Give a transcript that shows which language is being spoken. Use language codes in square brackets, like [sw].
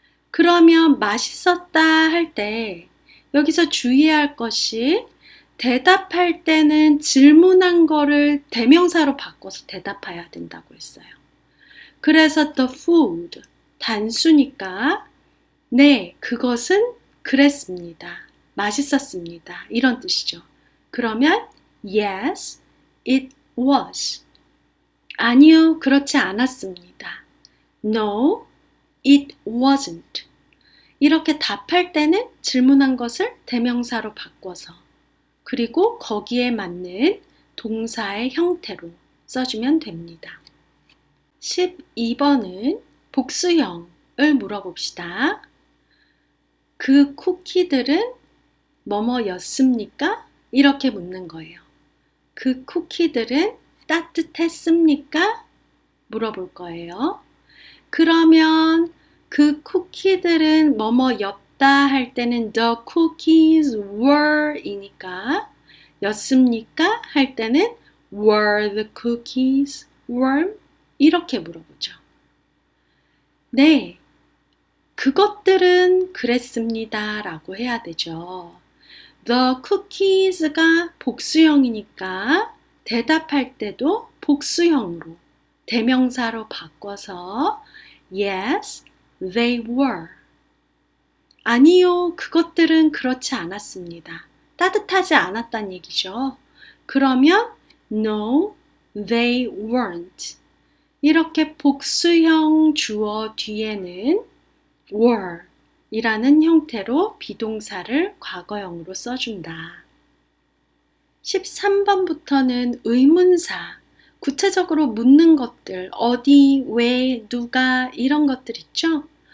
[ko] 그러면 맛있었다 할 때 여기서 주의해야 할 것이 대답할 때는 질문한 거를 대명사로 바꿔서 대답해야 된다고 했어요. 그래서 the food 단수니까 네, 그것은 그랬습니다. 맛있었습니다. 이런 뜻이죠. 그러면 [en] yes, it was. [ko] 아니요, 그렇지 않았습니다. [en] No, it wasn't. [ko] 이렇게 답할 때는 질문한 것을 대명사로 바꿔서 그리고 거기에 맞는 동사의 형태로 써주면 됩니다. 12번은 복수형을 물어봅시다. 그 쿠키들은 뭐뭐였습니까? 이렇게 묻는 거예요. 그 쿠키들은 따뜻했습니까? 물어볼 거예요. 그러면 그 쿠키들은 뭐뭐였다 할 때는 [en] the cookies were [ko] 이니까 였습니까? 할 때는 [en] were the cookies warm? [ko] 이렇게 물어보죠. 네, 그것들은 그랬습니다 라고 해야 되죠. The cookies가 복수형이니까 대답할 때도 복수형으로 대명사로 바꿔서 [en] Yes, they were. [ko] 아니요, 그것들은 그렇지 않았습니다. 따뜻하지 않았단 얘기죠. 그러면 [en] No, they weren't. [ko] 이렇게 복수형 주어 뒤에는 were 이라는 형태로 비동사를 과거형으로 써준다. 13번부터는 의문사, 구체적으로 묻는 것들, 어디, 왜, 누가 이런 것들 있죠?